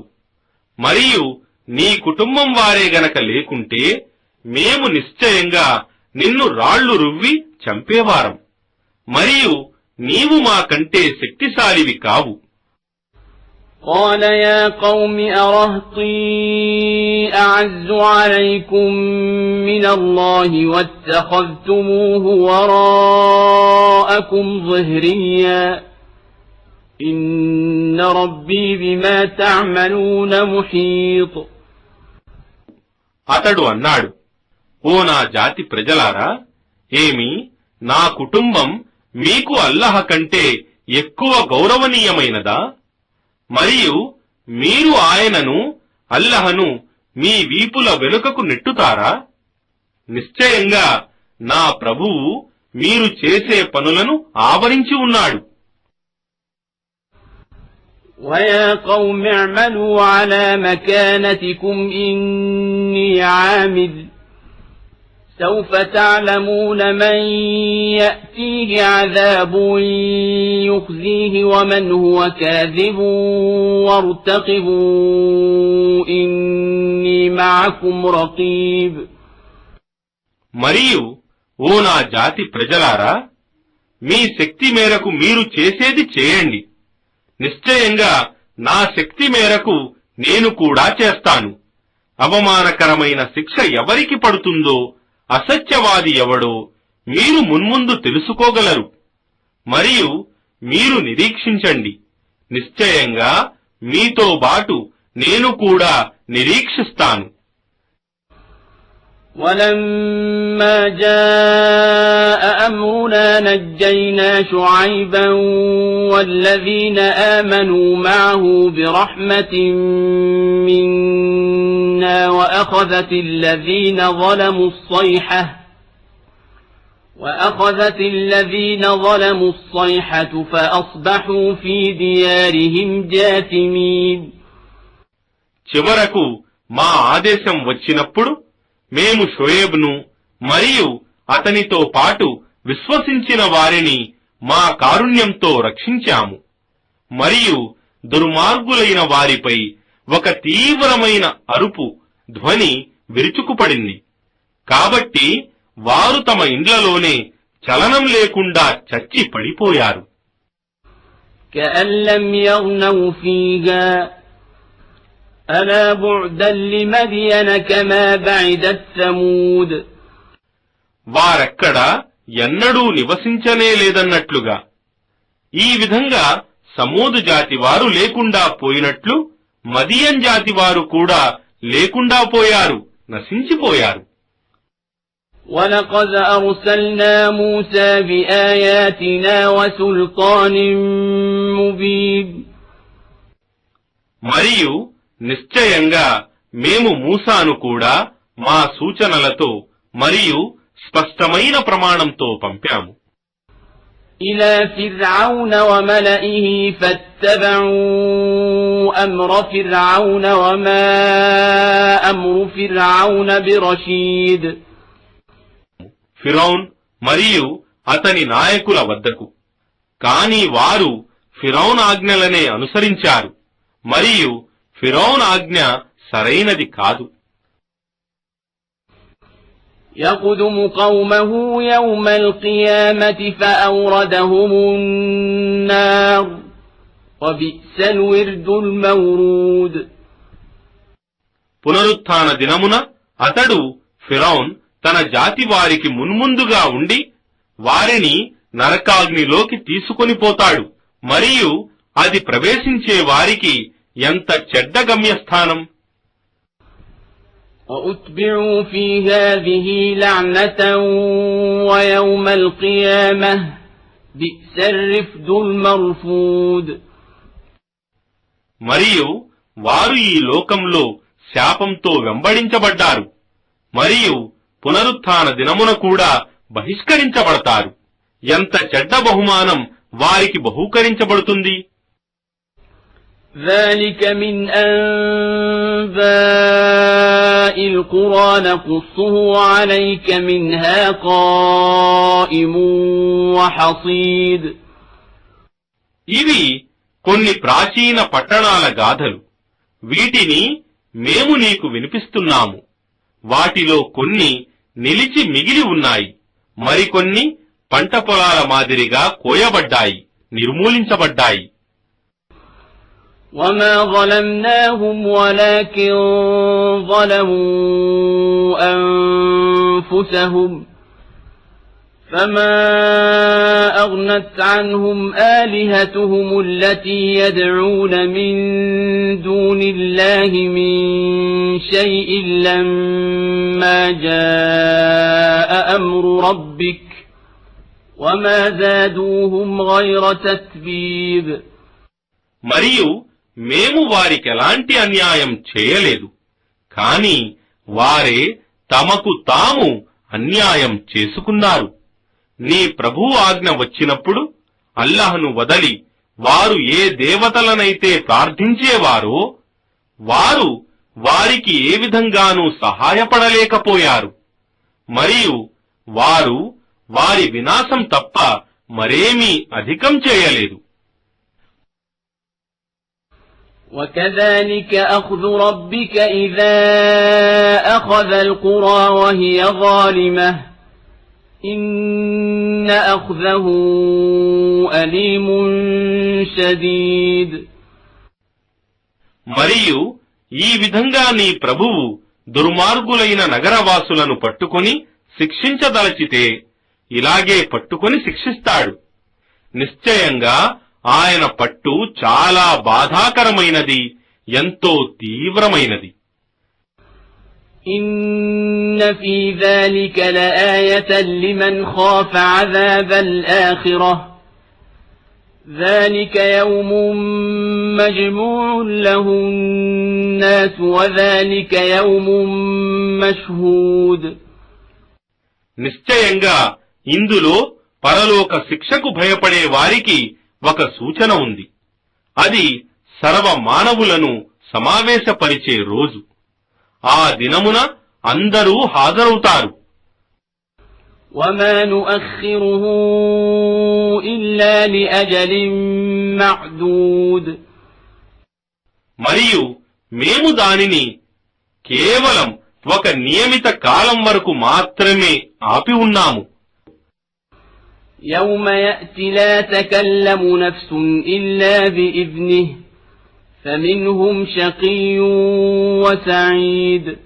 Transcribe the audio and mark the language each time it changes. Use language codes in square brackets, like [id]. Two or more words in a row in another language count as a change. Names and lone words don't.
[te] మరియు నీ కుటుంబం వారే గనక లేకుంటే మేము నిశ్చయంగా నిన్ను రాళ్లు రువ్వి చంపేవారం, మరియు నీవు మాకంటే శక్తిశాలివి కావు. [ar] قال يا قوم أرهطي أعز عليكم من الله واتخذتموه وراءكم ظهريا إن ربي بما تعملون محيط. [te] అతడు అన్నాడు, ఓ నా జాతి ప్రజలారా, ఏమి నా కుటుంబం మీకు అల్లాహ్ కంటే ఎక్కువ గౌరవనీయమైనదా? మరియు మీరు ఆయనను అల్లాహ్ను మీ వీపుల వెనుకకు నెట్టుతారా? నిశ్చయంగా నా ప్రభువు మీరు చేసే పనులను ఆవరించి ఉన్నాడు. [ar] وَيَا قَوْمِ اعْمَلُوا عَلَى مَكَانَتِكُمْ إِنِّي عَامِلٌ سَوْفَ تَعْلَمُونَ مَنْ يَأْتِيهِ عَذَابٌ يُخْزِيهِ وَمَنْ هُوَ كَاذِبٌ وَارْتَقِبُوا إِنِّي مَعَكُمْ رَقِيبٌ. [te] మరియు ఓ నా జాతి ప్రజలారా, మీ శక్తి మేరకు మీరు చేసేది చేయండి. నిశ్చయంగా నా శక్తి మేరకు నేను కూడా చేస్తాను. అవమానకరమైన శిక్ష ఎవరికి పడుతుందో, అసత్యవాది ఎవడో మీరు మున్ముందు తెలుసుకోగలరు. మరియు మీరు నిరీక్షించండి. నిశ్చయంగా మీతో బాటు నేను కూడా నిరీక్షిస్తాను. [ar] وَلَمَّا جَاءَ أَمْرُنَا نَجَّيْنَا شُعَيْبًا وَالَّذِينَ آمَنُوا مَعَهُ بِرَحْمَةٍ مِنَّا وَأَخَذَتِ الَّذِينَ ظَلَمُوا الصَّيْحَةُ فَأَصْبَحُوا فِي دِيَارِهِمْ جَاثِمِينَ. [te] చివరకు మా ఆదేశం వచ్చినప్పుడు మేము షుయైబ్ను మరియు అతనితో పాటు విశ్వసించిన వారిని మా కారుణ్యంతో రక్షించాము. మరియు దుర్మార్గులైన వారిపై ఒక తీవ్రమైన అరుపు ధ్వని విరుచుకుపడింది. కాబట్టి వారు తమ ఇండ్లలోనే చలనం లేకుండా చచ్చి పడిపోయారు. [ar] كأن لم يغنوا فيها ألا بعدا لمدين كما بعدت ثمود. [te] వారెక్కడ ఎన్నడూ నివసించనే లేదన్నట్లుగా ఈ విధంగా సమూదు జాతి వారు లేకుండా పోయినట్లు మదియన్ జాతి వారు కూడా లేకుండా పోయారు, నశించిపోయారు. [ar] وَلَقَدْ أَرْسَلْنَا مُوسَى بِآيَاتِنَا وَسُلْطَانٍ مُبِينٍ. [te] మరియు నిశ్చయంగా మేము మూసాను కూడా మా సూచనలతో మరియు స్పష్టమైన ప్రమాణంతో పంపాము. [ar] إِلَى فِرْعَوْنَ وَمَلَئِهِ فَاتَّبَعُوا أَمْرَ فِرْعَوْنَ وَمَا أَمْرُ فِرْعَوْنَ بِرَشِيدٍ. [te] ఫిరౌన్ మరియు అతని నాయకుల వద్దకు, కాని వారు ఫిరౌన్ ఆజ్ఞలనే అనుసరించారు, మరియు ఫిరౌన్ ఆజ్ఞ సరైనది కాదు. [ar] يَقْدُمُ قَوْمَهُ يَوْمَ الْقِيَامَةِ فَأَوْرَدَهُمُ النَّارَ وَبِئْسَ الْوِرْدُ الْمَوْرُودُ. [te] పునరుత్థాన దినమున అతడు ఫిరౌన్ తన జాతి వారికి మున్ముందుగా ఉండి వారిని నరకాగ్నిలోకి తీసుకొని పోతాడు, మరియు అది ప్రవేశించే వారికి ఎంత చెడ్డ గమ్యస్థానం. [ar] وَأُتْبِعُوا فِي هَذِهِ لَعْنَةً وَيَوْمَ الْقِيَامَةِ بِئْسَ الرِّفْدُ الْمَرْفُودُ. [te] మరియు వారు ఈ లోకంలో శాపంతో వెంబడించబడ్డారు, మరియు పునరుత్థాన దినమున కూడా బహిష్కరించబడతారు. ఎంత చెడ్డ బహుమానం వారికి బహూకరించబడుతుంది. [ar] ذَلِكَ مِنْ أَنْبَاءِ الْقُرَى نَقُصُّهُ عَلَيْكَ مِنْهَا قَائِمٌ وَحَصِيدٌ. [te] ఇవి కొన్ని ప్రాచీన పట్టణాల గాథలు. వీటిని మేము నీకు వినిపిస్తున్నాము. వాటిలో కొన్ని నిలిచి మిగిలి ఉన్నాయి, మరికొన్ని పంట పొలాల మాదిరిగా కోయబడ్డాయి, నిర్మూలించబడ్డాయి. [ar] وَمَا ظَلَمْنَاهُمْ وَلَكِنْ ظَلَمُوا أَنفُسَهُمْ فَمَا أَغْنَتْ عَنْهُمْ آلِهَتُهُمُ الَّتِي يَدْعُونَ مِن دُونِ اللَّهِ مِن شَيْءٍ لَّمَّا جَاءَ أَمْرُ رَبِّكَ وما زادوهم غير تتبيب. [te] మరియు మేము వారికెలాంటి అన్యాయం చేయలేదు, కాని వారే తమకు తాము అన్యాయం చేసుకున్నారు. నీ ప్రభువు ఆజ్ఞ వచ్చినప్పుడు అల్లాహ్ను వదలి వారు ఏ దేవతలనైతే ప్రార్థించేవారో వారు వారికి ఏ విధంగానూ సహాయపడలేకపోయారు. మరియు వారు వారి వినాశం తప్ప మరేమీ అధికం చేయలేదు. [ar] وكذلك أخذ ربك إذا أخذ القرى وهي ظالمة إن أخذه أليم شديد. [te] మరియు ఈ విధంగా నీ ప్రభువు దుర్మార్గులైన నగరవాసులను పట్టుకొని శిక్షించదలచితే ఇలాగే పట్టుకొని శిక్షిస్తాడు. నిశ్చయంగా ఆయన పట్టు చాలా బాధాకరమైనది, ఎంతో తీవ్రమైనది. [ar] إن في ذلك لآية لمن خاف عذاب الآخرة ذلك يوم مجموع له الناس وذلك يوم مشهود. [te] నిశ్చయంగా ఇందులో పరలోక శిక్షకు భయపడే వారికి ఒక సూచన ఉంది. అది సర్వ మానవులను సమావేశపరిచే రోజు. ఆ దినమున అందరూ హాజరవుతారు. [ar] وما نؤخره إلا لأجل معدود. [te] మరియు మేము దానిని కేవలం ఒక నియమిత కాలం వరకు మాత్రమే ఆపి ఉన్నాము. [ar] يوم يأتي لا تكلم نفس إلا بإذنه فمنهم شقي وسعيد.